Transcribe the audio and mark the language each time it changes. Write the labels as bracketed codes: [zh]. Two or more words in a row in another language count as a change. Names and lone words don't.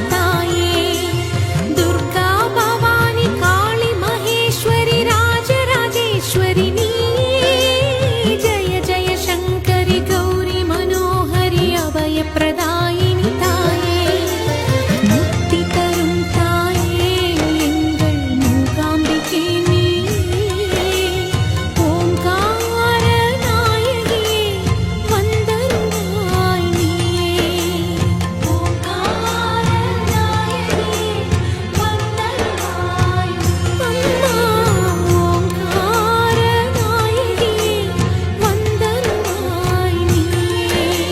[sa] ताये दुर्गा भवानि काळि महेश्वरि राजराजेश्वरि नीये जय जय शङ्करि गौरि मनोहरि अभयप्रदायिनि ताये मुक्ति तरुं [ta] ताये எங்கள் மூகாம்பிகே நீயே ஓம்கார நாயகியே வந்தருள்வாய் நீயே ஓம்கார நாயகியே வந்தருள்வாய் அம்மா ஓம்கார நாயகியே வந்தருள்வாய் நீயே